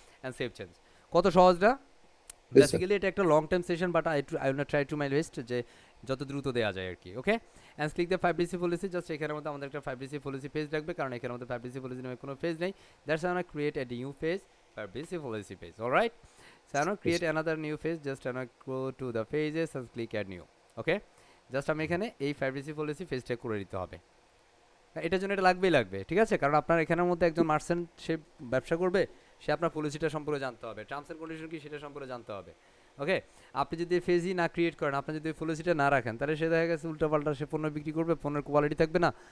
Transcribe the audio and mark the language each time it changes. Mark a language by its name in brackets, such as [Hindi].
[Bangla] And save change, কত সহজটা। Basically এটা একটা long time session, [English] but I will try to my best [Bangla] যে যত দ্রুত দেওয়া যায় আর কি। ওকে, [English] and click the 5DC policy, [Bangla] just এখানের মধ্যে আমাদের একটা 5DC পলিসি পেজ রাখবে, কারণ এখানের মধ্যে 5DC পলিসি নামে কোনো পেজ নেই, [English] that's I create a new page 5DC policy page, [Bangla] alright. [English] So I'm going to create another new page, just I'm going to go to the pages and click add new. [Bangla] Okay, just আমি এখানে এই 5DC policy পেজটা করে দিতে হবে, এটার জন্য এটা লাগবে, ঠিক আছে। কারণ আপনার এখানের মধ্যে একজন মার্চেন্ট সে ব্যবসা করবে, সে আপনার পলিসিটা সম্পর্কে জানতে হবে, টার্মস অ্যান্ড কন্ডিশন কি সেটা সম্পর্কে জানতে হবে। ওকে, আপনি যদি পেজই না ক্রিয়েট করেন, আপনি যদি পলিসিটা না রাখেন, তাহলে সে দেখা গেছে উল্টাপাল্টা সে পণ্য বিক্রি করবে, পণ্যের কোয়ালিটি থাকবে না।